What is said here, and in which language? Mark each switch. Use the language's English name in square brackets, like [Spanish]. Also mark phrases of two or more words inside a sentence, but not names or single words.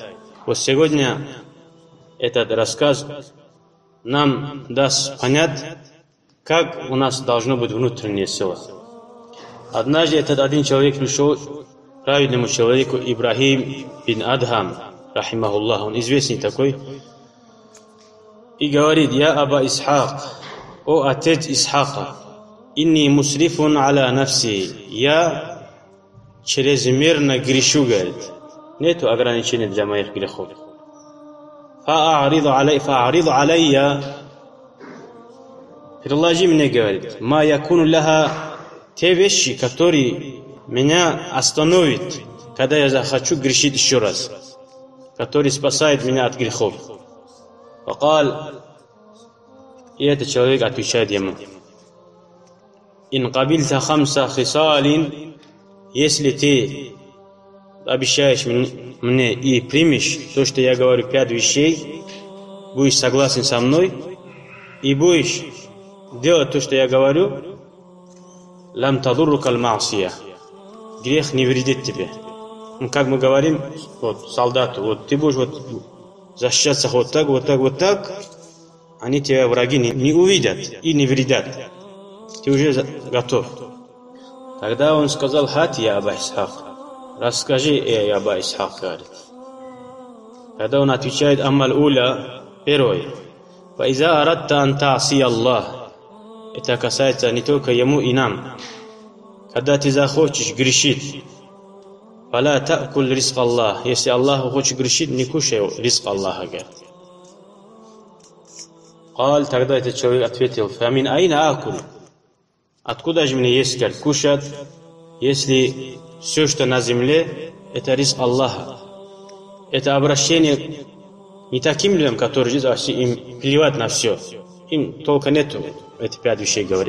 [Russian] Вот сегодня этот рассказ нам даст понять, как у нас должна быть внутренняя сила. Однажды этот один человек пришел к праведному человеку Ибрахим бин Адхам, рахимахуллах, он известный такой, и говорит: «Я Аба Исхак, о отец Исхака, [Arabic] إني مسرف على نفسي, [Russian] я чрезмерно грешу», говорит, нету ограничений для моих грехов. [Arabic] فاعرض علي, [Russian] предложи мне, говорит, [Arabic] ما يكون لها, [Russian] те вещи, которые меня остановят, когда я захочу грешить еще раз, которые спасают меня от грехов. Факал, и этот человек отвечает ему: [Arabic] «إن قبلت خمس خصال», [Russian] если ты обещаешь мне и примешь то, что я говорю, 5 вещей, будешь согласен со мной и будешь делать то, что я говорю, [Arabic] لم تضرك المعصية, [Russian] грех не вредит тебе. Ну, как мы говорим, вот солдату, вот ты будешь вот защищаться вот так, вот так, вот так, они тебя, враги, не увидят и не вредят. Ты уже готов. Тогда он сказал: «Хат, я Аба Исхак, расскажи, я Аба Исхак», говорит. Когда он отвечает: [Arabic] «أما الأولى», [Russian] первое, [Arabic] «فإذا أردت أن تعصي الله», [Russian] это касается не только ему и нам. Когда ты захочешь грешить, [Arabic] «فلا تأكل رزق الله», [Russian] если Аллаху хочешь грешить, не кушай ризк Аллаха, говорит. Кал, тогда этот человек ответил: [Arabic] «فمن أين آكل», [Russian] откуда же мне есть, говорит, кушать, если все, что на земле, это ризк Аллаха. Это обращение не таким людям, которые им плевать на все. Им толка нету. Эти 5 вещей, говорит.